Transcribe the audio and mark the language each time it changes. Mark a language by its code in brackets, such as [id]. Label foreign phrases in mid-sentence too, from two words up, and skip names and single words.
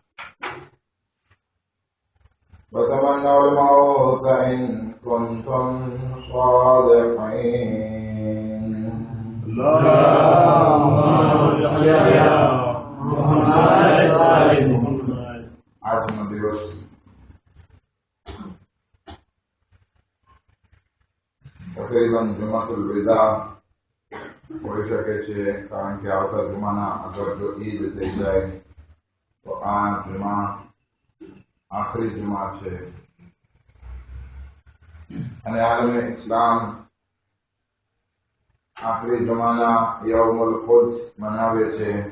[ar] وتمنوا الموت إن كنتم صادقين. اللهم صل على محمد وآل محمد. [gu] આજનો દિવસ તકરીબન [ar] جمعة الوداع [gu] હોઈ શકે છે, કારણ કે આવતા જુમાના અગર જો ઈદ થઈ જાય તો આ જુમા આખરી જુમા છે અને આલમે ઇસ્લામ આખરી જુમાના [ar] يوم القدس [gu] મનાવે છે.